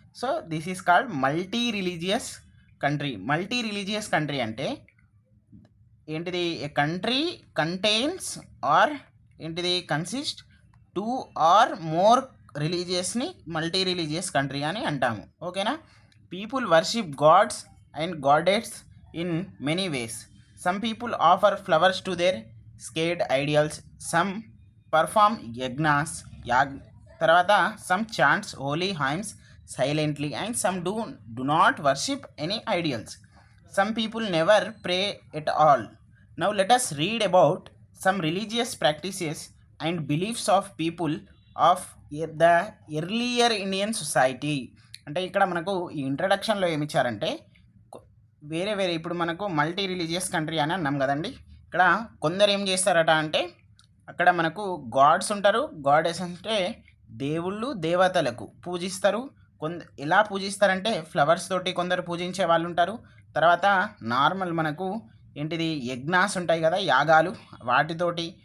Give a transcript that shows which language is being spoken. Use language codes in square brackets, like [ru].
[en] So this is called multi religious country. [te] Multi religious country అంటే ఏంటిది? [en] a country contains or consist 2 or more రిలీజియస్ని multi religious country [te] అని అంటాము. ఓకేనా? [en] People worship gods and goddesses in many ways. Some people offer flowers to their sacred idols. Some perform yagnas, తర్వాత some chants holy hymns silently, and some do not worship any idols. Some people never pray at all. Now let us read about some religious practices and beliefs of people of the earlier Indian society. [te] అంటే ఇక్కడ మనకు ఈ ఇంట్రడక్షన్లో ఏమి ఇచ్చారంటే వేరే ఇప్పుడు మనకు multi religious country అని అన్నాం కదండి. ఇక్కడ కొందరు ఏం చేస్తారట అంటే అక్కడ మనకు గాడ్స్ ఉంటారు. గాడెస్ అంటే దేవుళ్ళు, దేవతలకు పూజిస్తారు. ఎలా పూజిస్తారంటే ఫ్లవర్స్ తోటి కొందరు పూజించే వాళ్ళు ఉంటారు. తర్వాత నార్మల్ మనకు యజ్ఞాస్ ఉంటాయి కదా, యాగాలు, వాటితోటి.